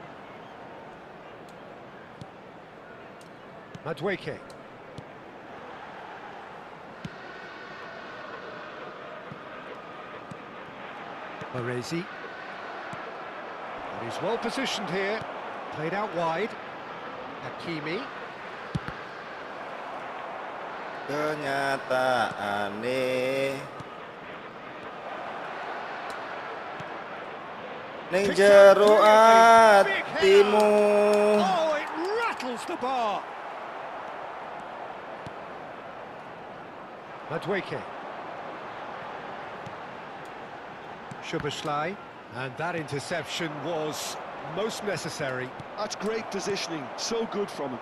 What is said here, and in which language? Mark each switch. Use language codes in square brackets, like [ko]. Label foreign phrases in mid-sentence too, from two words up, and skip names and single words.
[en] Matchmaking. Baresi. He's well positioned here. Played out wide. Hakimi. [jv] Kenyataane ning jero atimu. [en] Oh, it rattles the bar. Matchmaking. Szoboszlai, and that interception was most necessary. That's great positioning, so good from him.